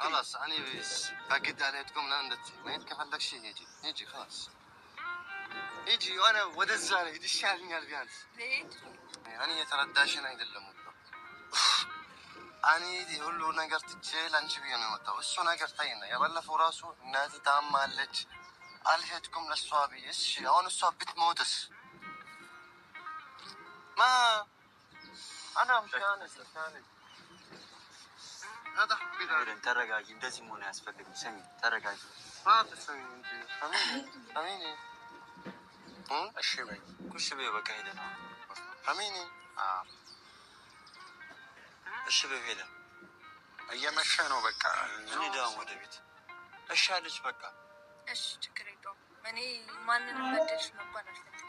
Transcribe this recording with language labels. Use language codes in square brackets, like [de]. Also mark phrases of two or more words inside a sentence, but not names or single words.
[am] خلاص እኔ በግድ አልሄድኩም እና መሄድ ከፈለግሽ ሂጂ خلاص ሂጂ وانا ወደዛ ነው ይሻልኛል ቢያንስ እኔ የተረዳሽን አይደለም እኔ ሁሉ ነገር ትቼ ለአንቺ ብዬ ነው የመጣው እሱ ነገር ታይና የባለፈው ራሱ እናቴ ታማለች አልሄድኩም ለእሷ ብዬ እሺ አሁን እሷ ብትሞትስ [ar] ما انا مش انا هذا [am] ሄለን ተረጋጊ እንደዚህ መሆን አያስፈልግም ሰሚ ተረጋጊ [ar] تسوي انت فهميني [am] እሺ በይ ኩሽ በይ በቃ ሄለን [ar] فهميني [am] እሺ በይ ሄለን እየመሸ ነው በቃ እንሂድ ወደ ቤት እሺ አለች በቃ እሺ ችግር የለውም እኔ ማንንም በደልሽ መባል አልፈልግም።